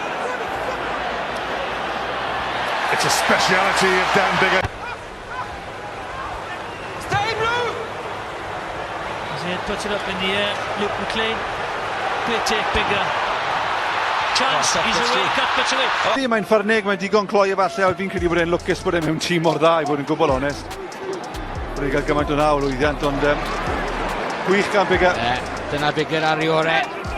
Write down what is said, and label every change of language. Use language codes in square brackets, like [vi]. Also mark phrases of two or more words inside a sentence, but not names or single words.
[en] It's a speciality of Dan Biggar. Stay blue. As he puts it up in the air, Luke McLean. Great take, Biggar. Chance, he's away, cut puts away. [cy] Mae'n ffyrnig, mae'n digon cloi efallai, a fi'n credu bod e'n lwcus bod e'n mewn tîm mor dda, I bod yn gwbl onest. Bod e'n cael gymaint o naw lwyddiant, ond gwych gan Biggar. Dyna Biggar ar ei orau.